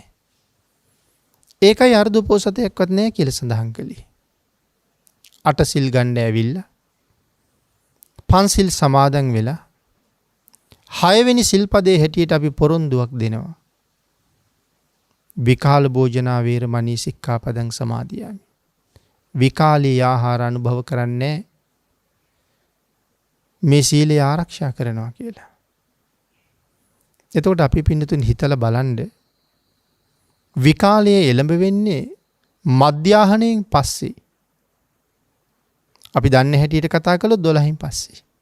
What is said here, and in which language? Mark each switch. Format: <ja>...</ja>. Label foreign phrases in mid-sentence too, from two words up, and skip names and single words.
<si>ඒකයි අර්ධ උපෝසතයක්වත් නැහැ කියලා සඳහන් කළේ. 8 සිල් ගන්න ඇවිල්ලා පන්සිල් සමාදන් වෙලා 6 වෙනි සිල්පදයේ හැටියට අපි පොරොන්දුවක් දෙනවා.</si> <pi>විකාල භෝජනා වේරමණී සික්ඛාපදං සමාදියාමි.</pi> <si>විකාලී ආහාර අනුභව කරන්නේ මේ සීලය ආරක්ෂා කරනවා කියලා. එතකොට අපි පින්නතුන් හිතලා බලන්න විකාලයේ එළඹ වෙන්නේ මධ්‍යාහණයෙන් පස්සේ. අපි දන්නේ හැටියට කතා කළොත් 12න් පස්සේ.</si>